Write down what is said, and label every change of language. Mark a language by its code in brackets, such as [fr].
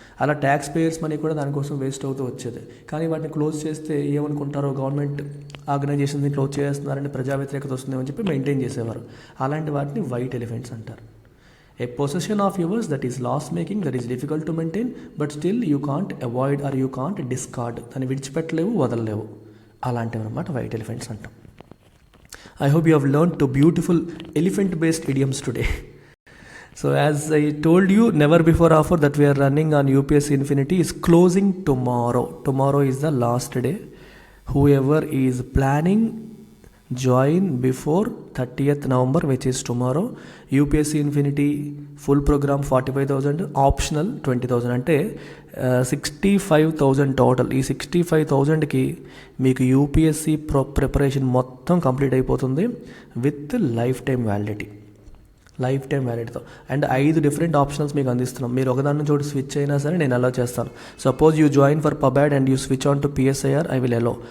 [te] అలా tax payers money కూడా దానికోసం వేస్ట్ అవుతూ వచ్చేది. కానీ వాటిని క్లోజ్ చేస్తే ఏమనుకుంటారో, గవర్నమెంట్ ఆర్గనైజేషన్ని క్లోజ్ చేస్తున్నారంటే ప్రజా వ్యతిరేకత వస్తుందేమని చెప్పి మెయింటైన్ చేసేవారు. అలాంటి వాటిని వైట్ ఎలిఫెంట్స్ అంటారు. [en] A possession of yours that is loss making, that is difficult to maintain, but still you can't avoid or you can't discard. [te] దాన్ని విడిచిపెట్టలేవు, వదలలేవు. అలాంటివి అనమాట వైట్ ఎలిఫెంట్స్ అంటాం. [en] I hope you have learned two beautiful elephant-based idioms today. So as I told you, never before offer that we are running on UPSC Infinity is closing tomorrow. Tomorrow is the last day. Whoever is planning, join before 30th November, which is tomorrow. UPSC Infinity full program 45,000, optional 20,000, [te] అంటే [en] 65,000 total. [te] ఈ 65,000కి మీకు UPSC preparation మొత్తం complete అయిపోతుంది with life time వ్యాలిడిటీతో. And 5 different options మీకు అందిస్తున్నాం. మీరు ఒకదాని నుంచి ఒకటి స్విచ్ అయినా సరే నేను అలో చేస్తాను. [en] Suppose you join for pub ad and you switch on to PSIR, I will allow.